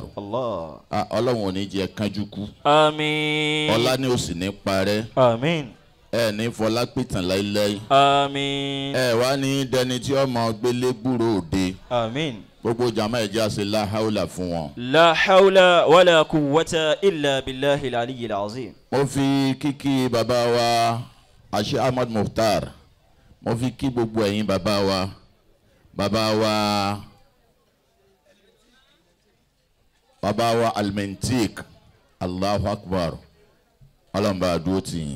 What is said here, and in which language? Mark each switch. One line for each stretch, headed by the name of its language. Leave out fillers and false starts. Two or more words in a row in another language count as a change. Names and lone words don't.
Yoruba: Allah. ọlọ́run ò ní jẹ́ kánjú kú. Àmín. ọlá ni ó sì ní parẹ́. Àmín. ní fọlá pìtàn láíláí. Àmín. wá ní dẹni tí ọmọ gbélé gbúrò òde. Àmín. gbogbo jama ẹja ṣe
Arabic: لا حول
Yoruba: fún wọn.
Arabic: لا حول ولا قوة إلا بالله العلي العظيم.
Yoruba: mo fi kíkí bàbá wa Sheikh Ahmad Muhtar mo fi kí gbogbo ẹ̀yin bàbá wa Almentik
Arabic: الله أكبر
Yoruba: ọlọ́mọba àdúró tì yín.